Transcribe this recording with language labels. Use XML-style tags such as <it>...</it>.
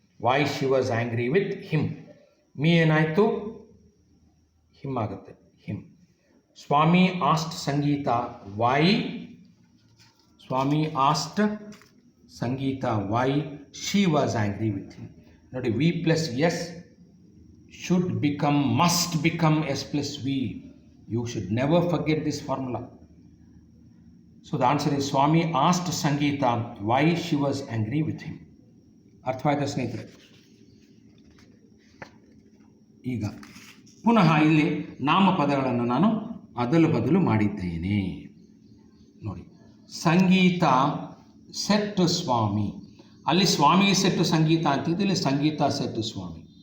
<en>Why she was angry with him.</en> <kn>Me ಏನಾಯಿತು, him ಆಗುತ್ತೆ, him.</kn> <en>Swami asked Sangeeta why, Swami asked Sangeeta why she was angry with him. ನೋಡಿ, V plus S should become, must become S plus V. You should never forget this formula. So the answer is Swami asked Sangeeta why she was angry with him.</en> <kn>ಅರ್ಥವಾಯ್ತಾ ಸ್ನೇಹಿತರೆ? ಈಗ ಪುನಃ ಇಲ್ಲಿ ನಾಮಪದಗಳನ್ನು ನಾನು ಅದಲು ಬದಲು ಮಾಡಿದ್ದೇನೆ. ನೋಡಿ, ಸಂಗೀತ set ಸ್ವಾಮಿ, ಅಲ್ಲಿ ಸ್ವಾಮಿ ಸೆಟ್ಟು ಸಂಗೀತ ಅಂತಿದ್ದು, ಇಲ್ಲಿ ಸಂಗೀತ ಸೆಟ್ಟು ಸ್ವಾಮಿ.</kn>